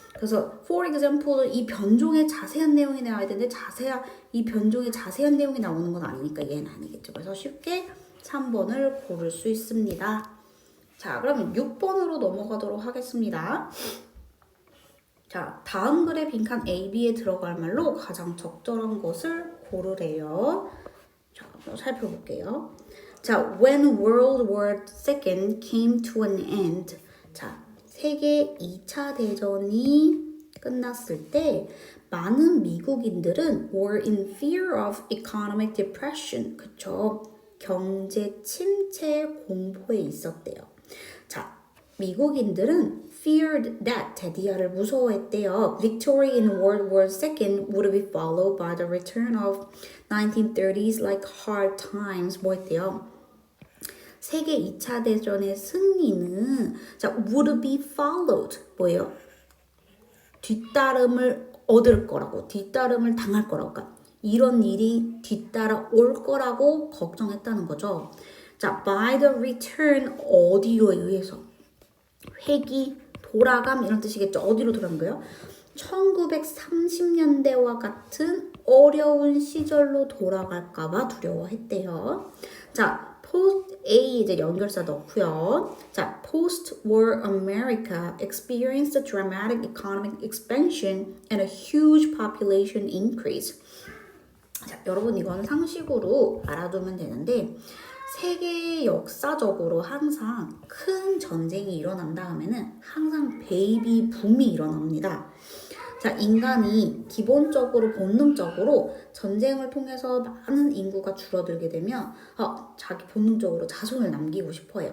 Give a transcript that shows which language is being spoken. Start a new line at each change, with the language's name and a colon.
Korean: 그래서
English: for example
Korean: 이 변종의 자세한 내용이 나와야 되는데 이 변종의 자세한 내용이 나오는 건 아니니까 얘는 아니겠죠. 그래서 쉽게 3번을 고를 수 있습니다. 자, 그러면 6번으로 넘어가도록 하겠습니다. 자, 다음 글의 빈칸 A, B에 들어갈 말로 가장 적절한 것을 고르래요. 자, 한번 살펴볼게요. 자,
English: when World War II came to an end.
Korean: 자, 세계 2차 대전이 끝났을 때 많은 미국인들은
English: were in fear of economic depression.
Korean: 그쵸? 경제 침체 공포에 있었대요. 자, 미국인들은
English: feared that
Korean: 대디아를 무서워했대요.
English: Victory in World War II would be followed by the return of 1930s like hard times.
Korean: 뭐 했대요? 세계 2차 대전의 승리는 자,
English: would be followed
Korean: 뭐예요? 뒤따름을 얻을 거라고, 뒤따름을 당할 거라고. 그러니까 이런 일이 뒤따라 올 거라고 걱정했다는 거죠. 자,
English: by the return
Korean: 어디로에 의해서 회귀, 돌아감 이런 뜻이겠죠. 어디로 돌아간 거예요? 1930년대와 같은 어려운 시절로 돌아갈까봐 두려워했대요. 자, post A 이제 연결사 넣고요. 자,
English: post-war America experienced a dramatic economic expansion and a huge population increase.
Korean: 자, 여러분 이거는 상식으로 알아두면 되는데 세계 역사적으로 항상 큰 전쟁이 일어난 다음에는 항상 베이비 붐이 일어납니다. 자, 인간이 기본적으로 본능적으로 전쟁을 통해서 많은 인구가 줄어들게 되면 자기 본능적으로 자손을 남기고 싶어 해요.